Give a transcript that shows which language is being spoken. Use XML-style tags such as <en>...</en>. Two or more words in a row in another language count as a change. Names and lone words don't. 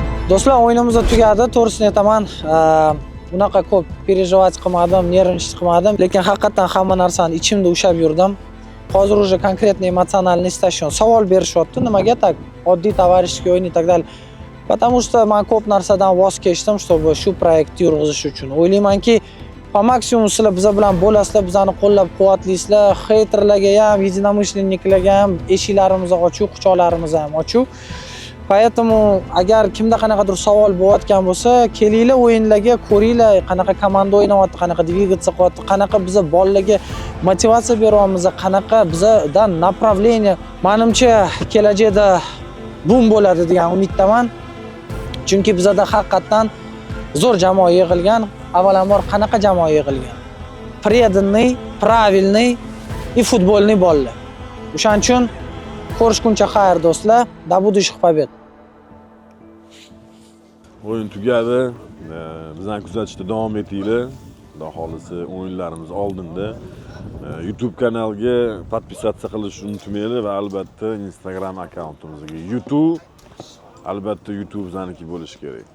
<uz>Do'stlar, o'yinimiz tugadi. To'g'risini aytaman, unaqa ko'p переживать qilmadim, nervnичать qilmadim, lekin haqiqatan hamma narsani ichimda ushlab yurdim. Hozir</uz> <ru>уже конкретно эмоциональный</ru> <uz>station savol berishyapti. Nimaga tak? Oddiy товарищеский o'yin</uz> <ru>и так далее. Потому что</ru> <uz>men ko'p narsadan voz kechdim, чтобы shu proyektni yurg'izish uchun. O'ylaymanki,</uz> <ru>по максимум</ru> <uz>sizlar biz bilan bo'lasizlar, bizani qo'llab-quvvatlaysizlar. Haterlarga ham, единомышленникlarga ham eshiklarimiz ochiq, quchoqlarimiz ham ochiq. Поэтому agar kimda qanaqadir savol bo'layotgan bo'lsa, kelinglar o'yinlarga, ko'ringlar, qanaqa komanda o'ynayapti, qanaqa двигаться qilyapti, qanaqa biza bolalarga motivatsiya beryapmiz, qanaqa bizadan направление. Menimcha kelajakda bum bo'ladi degan umiddaman. Chunki bizada haqiqatan zo'r jamoa yig'ilgan. Avvalambor qanaqa jamoa yig'ilgan?</uz> <ru>Преданный, правильный и футбольный bolalar.</ru> <uz>O'shaning uchun ko'rishguncha xayr do'stlar.</uz> <ru>До будущих побед.</ru> <uz>O'yin tugadi. Bizdan kuzatishda davom etinglar. Xudo xolisi o'yinlarimiz oldinda. YouTube kanalga podpisatsiya qilishni unutmanglar va albatta Instagram akkauntimizga. YouTube albatta YouTube bizaniki bo'lishi kerak.</uz>